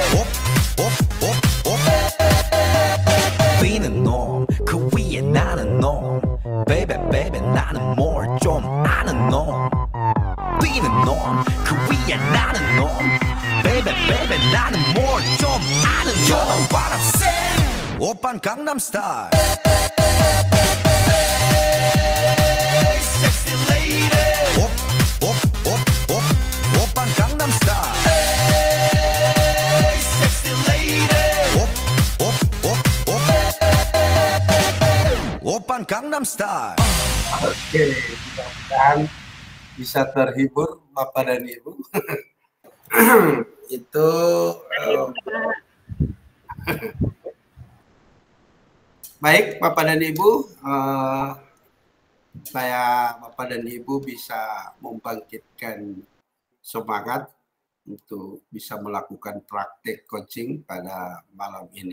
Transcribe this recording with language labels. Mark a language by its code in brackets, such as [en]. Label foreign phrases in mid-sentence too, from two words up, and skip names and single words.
[ko] 뛰는 놈 그 위에 나는 놈 [en] Baby baby [ko] 나는 뭘 좀 아는 놈 뛰는 놈 그 위에 나는 놈 [en] Baby baby [ko] 나는 뭘 좀 아는 놈 [en] You know what I'm saying [ko] 오빤 강남스타일 [en] Sexy lady [ko] 오빤 강남스타일 [en] Sexy lady [ko] 오빤 강남스타일 [id] Oke, mudah-mudahan bisa terhibur Bapak dan Ibu. Itu baik Bapak dan Ibu, saya Bapak dan Ibu bisa membangkitkan semangat untuk bisa melakukan praktek coaching pada malam ini.